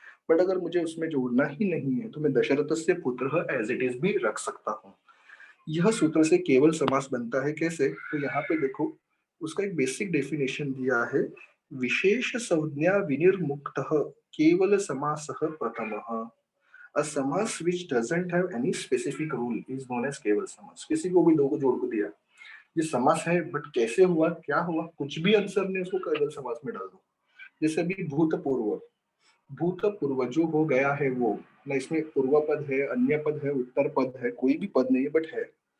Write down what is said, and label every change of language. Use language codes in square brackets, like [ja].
[hi] But अगर मुझे उसमें जोड़ना ही नहीं है तो मैं दशरथस्य पुत्र [en] as it is [hi] भी रख सकता हूँ। यह सूत्र से केवल समास बनता है। कैसे, तो यहाँ पे देखो उसका एक बेसिक डेफिनेशन दिया है। [sa] विशेष संज्ञा विनिर्मुक्त केवल समास प्रथम। [en] A samasa which doesn't have any specific rule is known as kevala samasa. [hi] किसी को भी दो को जोड़ को दिया, ये समास है बट कैसे हुआ क्या हुआ कुछ भी आंसर ने उसको केवल समास में डाल दो। जैसे अभी भूतपूर्व, भूतपूर्व जो हो गया है वो, ना इसमें पूर्व पद है, अन्य पद है, उत्तर पद है, कोई भी पद नहीं है बट है।